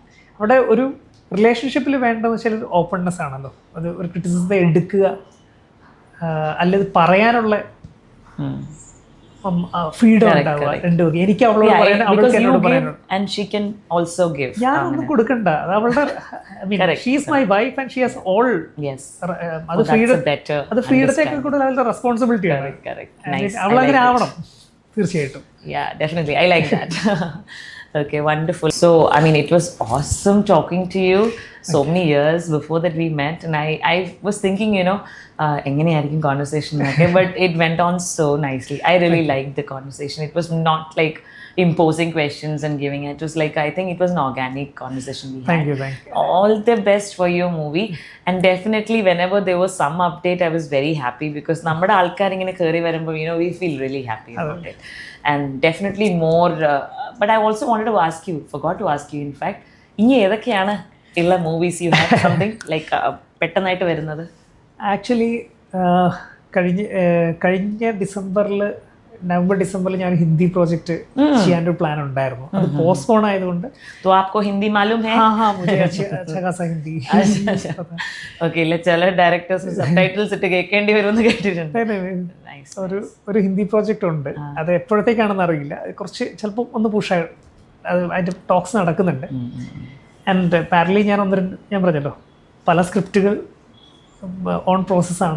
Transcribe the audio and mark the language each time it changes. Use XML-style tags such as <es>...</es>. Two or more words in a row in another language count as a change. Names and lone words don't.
<ml>അവിടെ ഒരു റിലേഷൻഷിപ്പിൽ വേണ്ടതെന്ന് വെച്ചാൽ ഒരു ഓപ്പൺനെസ് ആണല്ലോ. അത് ഒരു ക്രിറ്റിസിസത്തെ എടുക്കുക, അല്ലെങ്കിൽ പറയാനുള്ള ഫ്രീഡം ഉണ്ടാവുക രണ്ടുപേർക്ക്. എനിക്ക് അവളോട് പറയാൻ, അവൾക്ക് എന്നോട് പറയാനുണ്ട്. ഞാനൊന്നും കൊടുക്കണ്ട, അത് അവളുടെ</ml> <en>she's my wife and she has all.</en> <ml>അത് ഫ്രീഡത്തേക്കാൾ കൂടുതൽ അവളുടെ റെസ്പോൺസിബിലിറ്റി ആണ്. അവളങ്ങനെ ആവണം തീർച്ചയായിട്ടും.</ml> <en>Yeah, definitely. I like that. Okay, wonderful. So, I mean, it was awesome talking to you. So many years before that we met, and I was thinking, you know, enganeyarikkum conversation okay, but it went on so nicely. I really liked the conversation. It was not like imposing questions and giving it. It was like, I think it was an organic conversation we had. Thank you. All the best for your movie, and definitely whenever there was some update, I was very happy because</en> <ml>നമ്മട ആൾക്കാർ ഇങ്ങനെ കേറി വരുമ്പോ,</ml> <en>you know, we feel really happy about it. And definitely more, but I also wanted to ask you, forgot to ask you in fact,</en> <ml>ഇനി ഏതൊക്കെയാണ് ഉള്ള മൂവീസ്</ml> <en>you have something like</en> <ml>പെട്ടെന്നായിട്ട് വരുന്നത്? ആക്ച്വലി കഴിഞ്ഞ നവംബർ ഡിസംബറിൽ ഞാൻ ഹിന്ദി പ്രോജക്റ്റ് ചെയ്യാനൊരു പ്ലാൻ ഉണ്ടായിരുന്നു. അത് പോസ്റ്റ്പോൺ ആയതുകൊണ്ട്.</ml> <hi>तो आपको हिंदी मालूम है? हाँ, मुझे अच्छा खासा हिंदी.</hi> <ml>ഓക്കെ. ഇല്ല, ചില ഡയറക്ടേഴ്സ് സബ്ടൈറ്റിൽസ് ഇട്ട് കേൾക്കേണ്ടി വരുമെന്ന് കേട്ടിട്ടുണ്ട്. ഒരു ഹിന്ദി പ്രോജക്റ്റ് ഉണ്ട്. അത് എപ്പോഴത്തേക്കാണെന്ന് അറിയില്ല. കുറച്ച് ചിലപ്പോൾ ഒന്ന് പുഷായി അതിൻ്റെ ടോക്സ് നടക്കുന്നുണ്ട്. ആൻഡ് പാരലി ഞാൻ പറഞ്ഞല്ലോ, പല സ്ക്രിപ്റ്റുകൾ ഓൺ പ്രോസസ്സാണ്.</ml>